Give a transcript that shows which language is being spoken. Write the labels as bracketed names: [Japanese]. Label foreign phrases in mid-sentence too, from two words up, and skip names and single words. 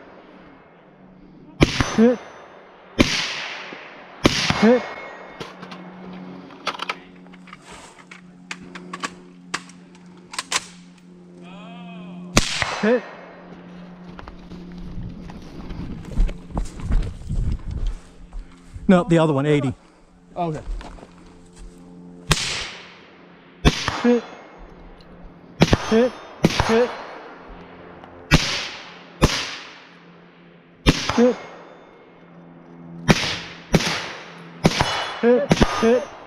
[English] Hit. Hit. Hit. No, the other one, 80. Oh, okay. Hit. Hit. Hit. Hit. Hit. Hit.